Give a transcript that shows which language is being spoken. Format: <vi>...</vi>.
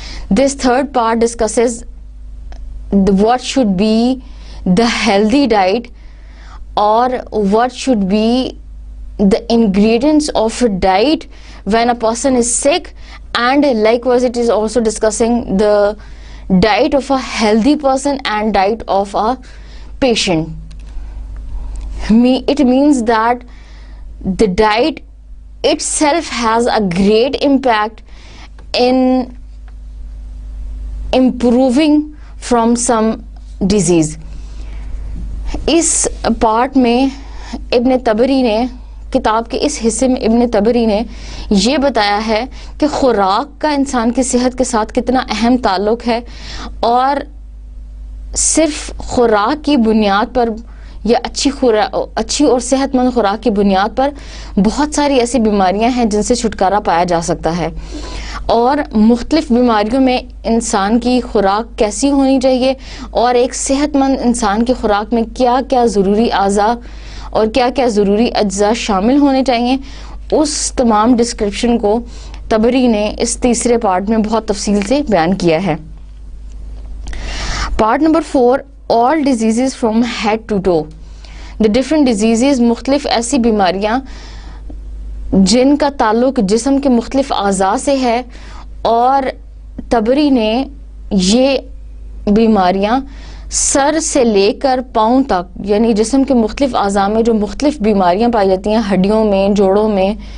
<en>This third part discusses what should be the healthy diet, or what should be the ingredients of a diet when a person is sick, and likewise it is also discussing the diet of a healthy person and diet of a patient. It means that the diet itself has a great impact in improving from some disease.</en> <ur>اس part میں ابن تبری نے، کتاب کے اس حصے میں ابن تبری نے یہ بتایا ہے کہ خوراک کا انسان کی صحت کے ساتھ کتنا اہم تعلق ہے، اور صرف خوراک کی بنیاد پر یا اچھی اور صحت مند خوراک کی بنیاد پر بہت ساری ایسی بیماریاں ہیں جن سے چھٹکارا پایا جا سکتا ہے، اور مختلف بیماریوں میں انسان کی خوراک کیسی ہونی چاہیے، اور ایک صحت مند انسان کی خوراک میں کیا کیا ضروری اعضاء اور کیا کیا ضروری اجزاء شامل ہونے چاہیے، اس تمام ڈسکرپشن کو تبری نے اس تیسرے پارٹ میں بہت تفصیل سے بیان کیا ہے. Part number 4،</ur> <en>all diseases from head to toe. The different diseases،</en> <ur>مختلف ایسی بیماریاں جن کا تعلق جسم کے مختلف اعضاء سے ہے، اور تبری نے یہ بیماریاں سر سے لے کر پاؤں تک، یعنی جسم کے مختلف اعضاء میں جو مختلف بیماریاں پائی جاتی ہیں، ہڈیوں میں، جوڑوں میں،</ur>